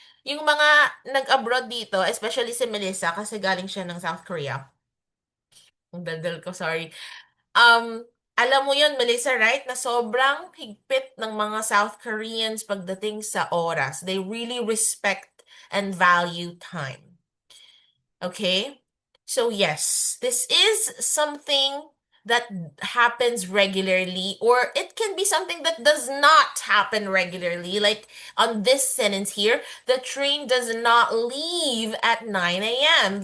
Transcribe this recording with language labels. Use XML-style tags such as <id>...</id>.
<tl>Yung mga nag-abroad dito, especially si Melissa kasi galing siya ng South Korea. Ang daldal ko, sorry. Um, Alam mo yun, Melissa, right? Na sobrang higpit ng mga South Koreans pagdating sa oras.</tl> <en>They really respect and value time. Okay? So, yes, this is something that happens regularly, or it can be something that does not happen regularly. Like on this sentence here, the train does not leave at 9 a.m.</en>